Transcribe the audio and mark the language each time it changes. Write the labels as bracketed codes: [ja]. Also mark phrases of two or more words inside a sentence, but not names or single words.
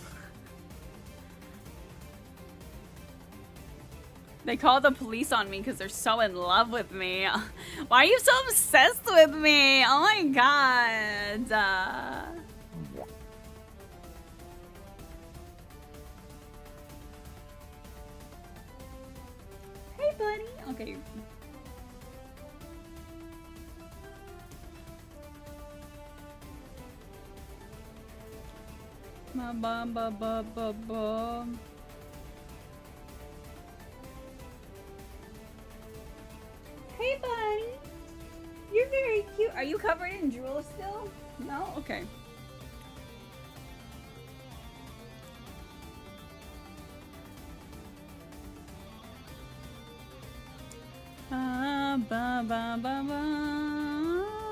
[en] They call the police on me because they're so in love with me. Why are you so obsessed with me? Oh my god. Hey, buddy. Okay. Ba ba ba ba ba ba. Hey, buddy. You're very cute. Are you covered in drool still? No? Okay. Ba ba ba ba ba.